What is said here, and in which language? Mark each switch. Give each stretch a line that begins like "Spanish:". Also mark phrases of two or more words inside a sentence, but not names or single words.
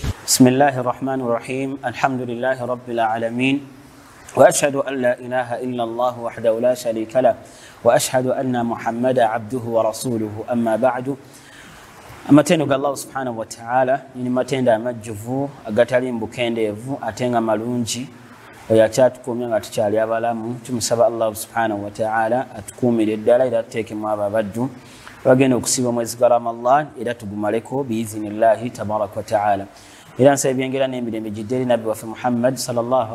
Arabic: بسم الله الرحمن الرحيم الحمد لله رب العالمين وأشهد أن لا إله إلا الله وحده لا شريك له وأشهد أن محمدا عبده ورسوله أما بعد
Ganda: amatendo ga
Arabic: الله سبحانه وتعالى
Ganda: ni matendo amajjuvu agatali mbukendeevu atenga malungi oyakyatukumya nga tukyali abalamu tumusaba
Arabic: الله سبحانه وتعالى
Ganda: atukumire ddala era tuteekemu ababaddu bagenda okusiba omwezi gwa Ramadan era tugumaleko
Arabic: بإذن الله تبارك وتعالى
Ganda: era nsaba ebyengera n'emirembe gidderi nabbi waffe Muhammad sallallahu